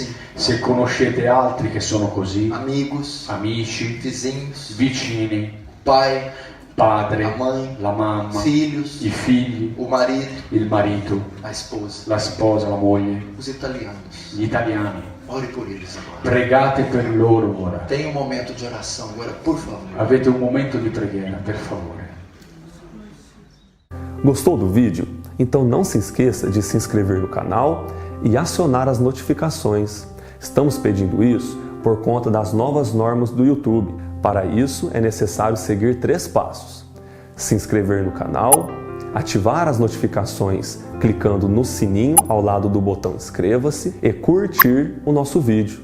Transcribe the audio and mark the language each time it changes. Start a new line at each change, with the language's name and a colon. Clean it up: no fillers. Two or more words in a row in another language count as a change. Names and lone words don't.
Italian: Se conoscete altri che sono così,
Portuguese: amigos,
Italian: amici,
Portuguese: vizinhos,
Italian: vicini,
Portuguese: pai,
Italian: padre,
Portuguese: a mãe,
Italian: la mamma,
Portuguese: filhos,
Italian: i figli,
Portuguese: o marido,
Italian: il marito,
Portuguese: a esposa,
Italian: la sposa, la moglie,
Portuguese: os italianos.
Italian: gli italiani.
Portuguese: Ore por eles agora.
Italian: Pregate per loro ora.
Portuguese: Tenha um momento de oração agora, por favor.
Italian: Avete un momento di preghiera, per favore.
Portuguese: Gostou do vídeo? Então não se esqueça de se inscrever no canal e acionar as notificações. Estamos pedindo isso por conta das novas normas do YouTube. Para isso é necessário seguir 3 passos: se inscrever no canal, ativar as notificações clicando no sininho ao lado do botão inscreva-se e curtir o nosso vídeo.